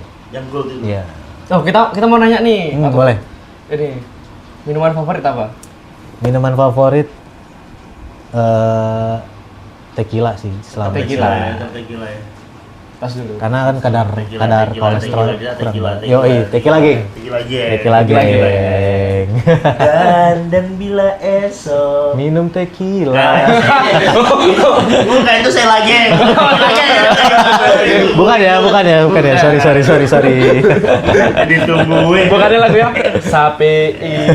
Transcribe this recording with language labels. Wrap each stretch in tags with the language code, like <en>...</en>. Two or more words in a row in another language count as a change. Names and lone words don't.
<id>Yang gold itu. Iya. Oh, kita mau nanya nih. Boleh. Ini minuman favorit apa? Minuman favorit tequila sih selama Tequila. Tequila ya. Tas dulu. karena kan kadar Tequila, kolesterol tequila, kurang. tequila. Yoi, tequila geng. Tequila geng. Tequila Tequila geng. dan bila esok Minum tequila. bukan itu saya lagi Bukan ya. Sorry. ditungguin Bukannya lagu ya? Sapi.</id>